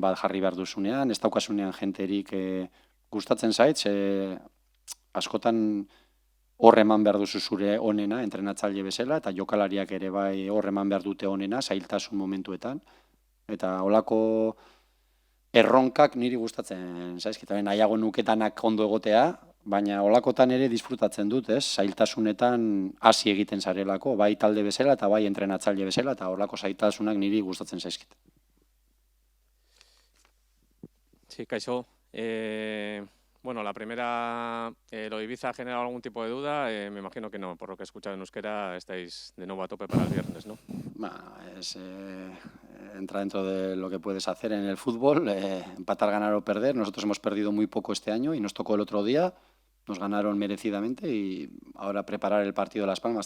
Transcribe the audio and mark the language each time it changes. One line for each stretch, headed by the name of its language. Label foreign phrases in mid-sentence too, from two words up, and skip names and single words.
Basque: bat jarri behar duzunean, ez daukasunean jenterik gustatzen zait, askotan hor eman behar duzu zure onena, entrenatzaile bezala, eta jokalariak ere bai hor eman behar dute onena, zailtasun momentuetan, eta olako erronkak niri gustatzen zaizkit, nahiago nuketanak ondo egotea, baina olakotan ere disfrutatzen dut, ez? Zailtasunetan hasi egiten zarelako, bai talde bezala eta bai entrenatzaile bezala, eta olako zailtasunak niri gustatzen zaizkit.
Spanish: Sí, Kaixo. Bueno, la primera, ¿lo de Ibiza ha generado algún tipo de duda? Me imagino que no, por lo que he escuchado en euskera estáis de nuevo a tope para el viernes, ¿no? Entra dentro de lo que puedes hacer en el fútbol, empatar, ganar o perder. Nosotros hemos perdido muy poco este año y nos tocó el otro día, nos ganaron merecidamente y ahora preparar el partido de Las Palmas.